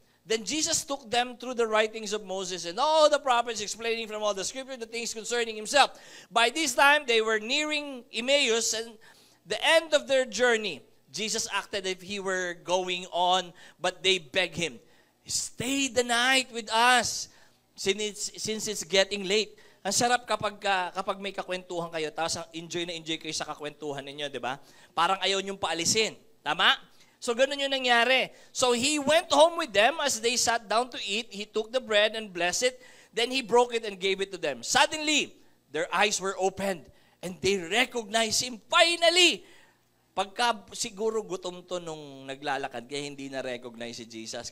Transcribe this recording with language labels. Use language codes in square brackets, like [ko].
[en] Then Jesus took them through the writings of Moses and all the prophets, explaining from all the scripture the things concerning Himself. By this time, they were nearing Emmaus and the end of their journey. Jesus acted as if He were going on, but they begged Him, "Stay the night with us, since it's getting late." [tl] Ang sarap kapag may kakwentuhan kayo, tapos enjoy na enjoy kayo sa kakwentuhan ninyo, di ba? Parang ayaw niyong paalisin. Tama? So, ganun yung nangyari. [en] So, He went home with them as they sat down to eat. He took the bread and blessed it. Then He broke it and gave it to them. Suddenly, their eyes were opened and they recognized Him. [tl] Finally! Pagka siguro gutom to nung naglalakad, kaya hindi na-recognize si Jesus.